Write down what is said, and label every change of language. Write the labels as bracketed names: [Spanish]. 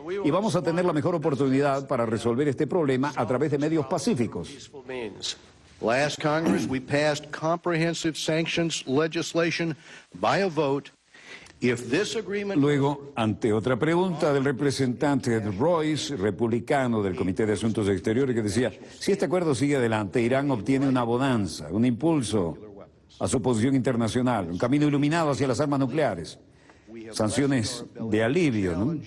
[Spanish] Y vamos a tener la mejor oportunidad para resolver este problema a través de medios pacíficos. [English] Last Congress, we passed comprehensive sanctions legislation by a vote. [Spanish] Luego, ante otra pregunta del representante Ed Royce, republicano del Comité de Asuntos Exteriores, que decía: si este acuerdo sigue adelante, Irán obtiene una bonanza, un impulso a su posición internacional, un camino iluminado hacia las armas nucleares, sanciones de alivio, ¿no?